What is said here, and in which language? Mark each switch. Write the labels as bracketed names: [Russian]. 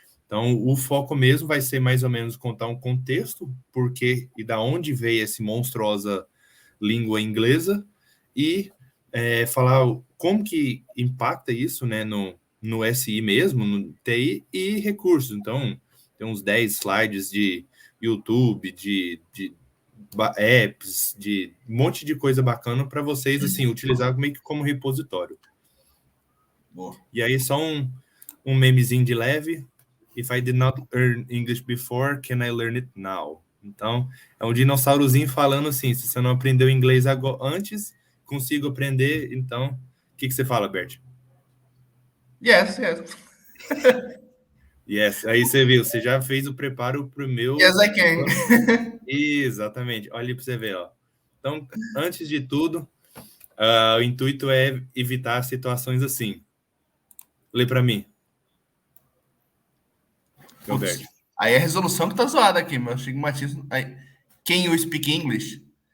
[Portuguese] Então, o foco mesmo vai ser mais ou menos contar um contexto, porque e da onde veio essa monstruosa língua inglesa, e falar como que impacta isso, né, no SI mesmo, no TI, e recursos. Então, tem uns 10 slides de YouTube, de apps, de um monte de coisa bacana para vocês, assim, utilizar meio que como repositório. Boa. E aí, só um memezinho de leve. [English] If I did not learn English before, can I learn it now? [Portuguese] Então, é um dinossaurozinho falando assim, se você não aprendeu inglês antes, consigo aprender, então, o que você fala, Bert? [English] Yes, yes. Yes, [Portuguese] aí você viu, você já fez o preparo para o [English] Yes, [Portuguese] meu... [English] I can. [Portuguese] Exatamente, olha para você ver, ó. Então, antes de tudo, o intuito é evitar situações assim. Lê para mim, Putz, Bert. aí a resolução que tá zoada aqui, meu estigmatismo. [English] Aí, can you speak English?